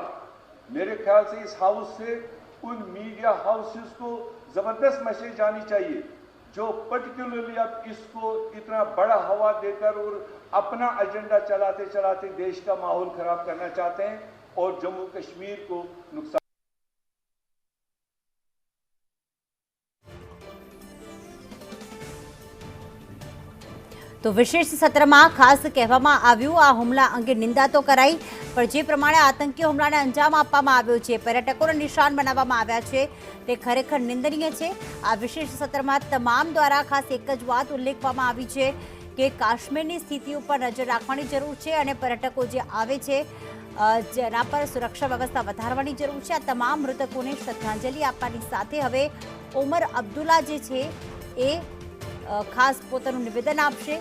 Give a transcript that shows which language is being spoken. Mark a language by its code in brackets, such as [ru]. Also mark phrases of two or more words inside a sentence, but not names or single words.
[hi] मेरे ख्याल से इस हाउस से उन [en] media houses [hi] को जबरदस्त मैसेज आनी चाहिए जो पर्टिकुलरली अब इसको इतना बड़ा हवा देकर और अपना एजेंडा चलाते चलाते देश का माहौल खराब करना चाहते हैं और जम्मू कश्मीर को नुकसान। [gu] તો વિશેષ સત્ર માં ખાસ કહેવામાં આવ્યું આ હુમલા અંગે નિંદા તો કરાઈ, પર જે પ્રમાણે આતંકી હુમલાને અંજામ આપવામાં આવ્યો છે, પર્યટકોને નિશાન બનાવવામાં આવ્યા છે તે ખરેખર નિંદનીય છે। આ વિશેષ સત્ર માં તમામ દ્વારા ખાસ એક જ વાત ઉલ્લેખવામાં આવી છે કે કાશ્મીરની સ્થિતિ પર નજર રાખવાની જરૂર છે અને પર્યટકો જે આવે છે જેના પર સુરક્ષા વ્યવસ્થા વધારવાની જરૂર છે। આ તમામ મૃતકોને શ્રદ્ધાંજલિ આપવાની સાથે હવે ઓમર અબ્દુલ્લા જે છે એ ખાસ પોતાનું નિવેદન આપશે।